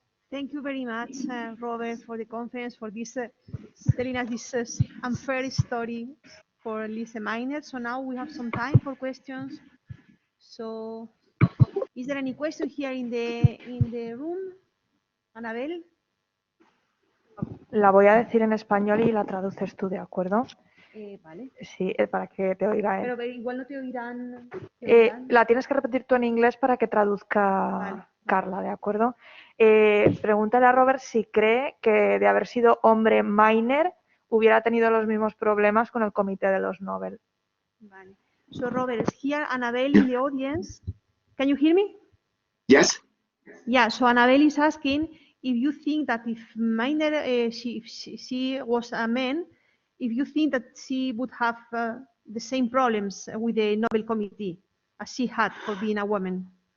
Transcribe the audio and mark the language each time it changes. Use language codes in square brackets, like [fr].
[en] Thank you very much, Robert, for the conference, for this telling us this unfair story for Lise Meitner. So now we have some time for questions. So, is there any question here in the room? Anabel? [es] La voy a decir en español y la traduces tú, ¿de acuerdo? Vale. Sí, para que te oiga él. Pero igual no te oirán. La tienes que repetir tú en inglés para que traduzca Carla, ¿de acuerdo? Pregúntale a Robert si cree que de haber sido hombre Meitner hubiera tenido los mismos problemas con el comité de los Nobel. Vale. [en] So Robert, is here Annabelle in the audience? Can you hear me? Yes. Yeah, so Annabelle is asking if you think that if Meitner, she was a man, if you think that she would have the same problems with the Nobel Committee as she had for being a woman.